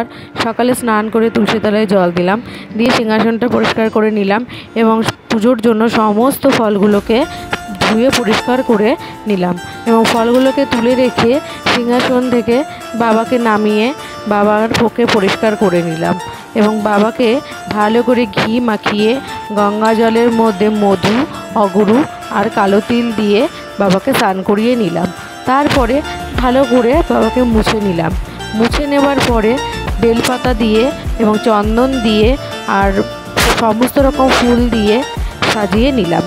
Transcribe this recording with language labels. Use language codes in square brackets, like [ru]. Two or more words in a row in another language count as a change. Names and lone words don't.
[bn] সকালে স্নান করে তুলসী তলায় জল দিলাম, দিয়ে সিংহাসনটা পরিষ্কার করে নিলাম এবং পুজোর জন্য সমস্ত ফলগুলোকে ধুয়ে পরিষ্কার করে নিলাম এবং ফলগুলোকে তুলে রেখে সিংহাসন থেকে বাবাকে নামিয়ে বাবার পোকে পরিষ্কার করে নিলাম এবং বাবাকে ভালো করে ঘি মাখিয়ে গঙ্গা জলের মধ্য মধু অগুরু ঔর কালো তিল দিয়ে বাবাকে স্নান করিয়ে নিলাম। তারপরে ভালো করে বাবাকে মুছে নিলাম। মুছে নেওয়ার পরে বেলপাতা দিয়ে এবং চন্দন দিয়ে ঔর সমস্ত রকম ফুল দিয়ে সাজিয়ে নিলাম।